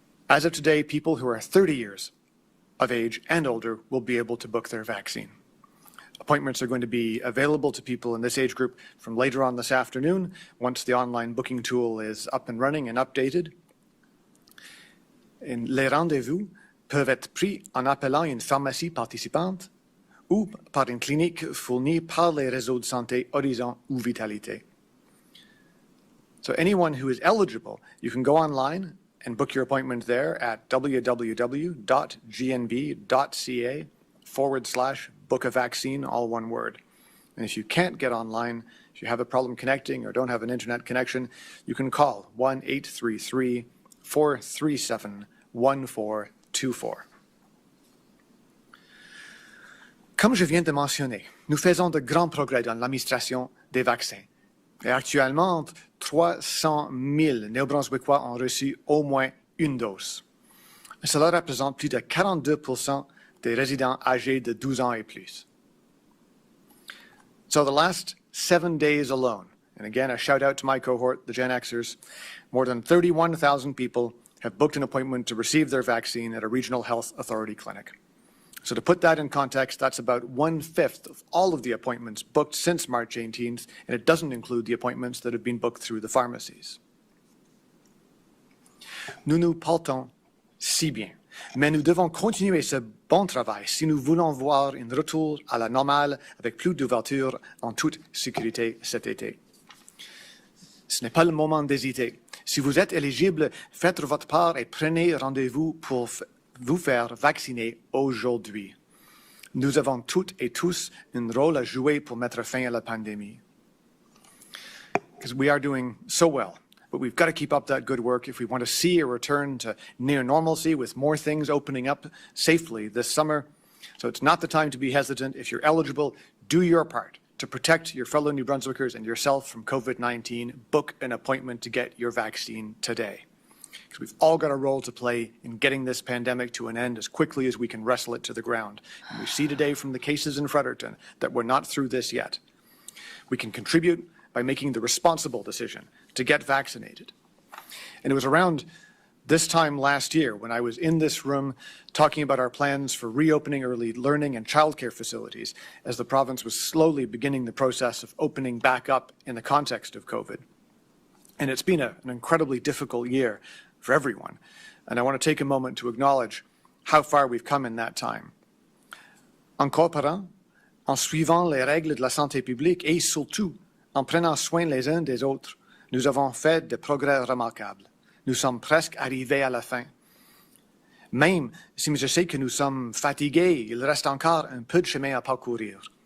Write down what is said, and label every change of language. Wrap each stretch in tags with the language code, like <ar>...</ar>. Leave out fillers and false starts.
<en>As of today, people who are 30 years of age and older will be able to book their vaccine. Appointments are going to be available to people in this age group from later on this afternoon, once the online booking tool is up and running and updated.</en> <fr>And les rendez-vous peuvent être pris en appelant une pharmacie participante ou par une clinique fournie par les réseaux de santé Horizon ou Vitalité.</fr> <en>So anyone who is eligible, you can go online and book your appointment there at www.gnb.ca/book a vaccine, all one word. And if you can't get online, if you have a problem connecting or don't have an internet connection, you can call 1-833-437-1424.</en> <fr>Comme je viens de mentionner, nous faisons de grands progrès dans l'administration des vaccins. Et actuellement, 300 000 Néo-Brunswickois ont reçu au moins une dose. Cela représente plus de 42% des résidents âgés de 12 ans et plus.</fr> <en>So the last 7 days alone, and again, a shout out to my cohort, the Gen Xers, more than 31,000 people have booked an appointment to receive their vaccine at a regional health authority clinic. So to put that in context, that's about 1/5 of all of the appointments booked since March 18th, and it doesn't include the appointments that have been booked through the pharmacies.</en> <fr>Nous nous portons si bien, mais nous devons continuer ce bon travail si nous voulons voir un retour à la normale avec plus d'ouverture en toute sécurité cet été. Ce n'est pas le moment d'hésiter. Si vous êtes éligible, faites votre part et prenez rendez-vous pour vous faire vacciner aujourd'hui. Nous avons toutes et tous un rôle à jouer pour mettre fin à la pandémie.</fr> <en>Because we are doing so well, but we've got to keep up that good work if we want to see a return to near normalcy with more things opening up safely this summer. So it's not the time to be hesitant. If you're eligible, do your part to protect your fellow New Brunswickers and yourself from COVID-19. Book an appointment to get your vaccine today. Because we've all got a role to play in getting this pandemic to an end as quickly as we can wrestle it to the ground. And we see today from the cases in Fredericton that we're not through this yet. We can contribute by making the responsible decision to get vaccinated. And it was around this time last year when I was in this room talking about our plans for reopening early learning and childcare facilities as the province was slowly beginning the process of opening back up in the context of COVID. And it's been an incredibly difficult year for everyone. And I want to take a moment to acknowledge how far we've come in that time.</en> <fr>En coopérant, en suivant les règles de la santé publique et surtout en prenant soin les uns des autres, nous avons fait des progrès remarquables. Nous sommes presque arrivés à la fin. Même si je sais que nous sommes fatigués, il reste encore un peu de chemin à parcourir.</fr>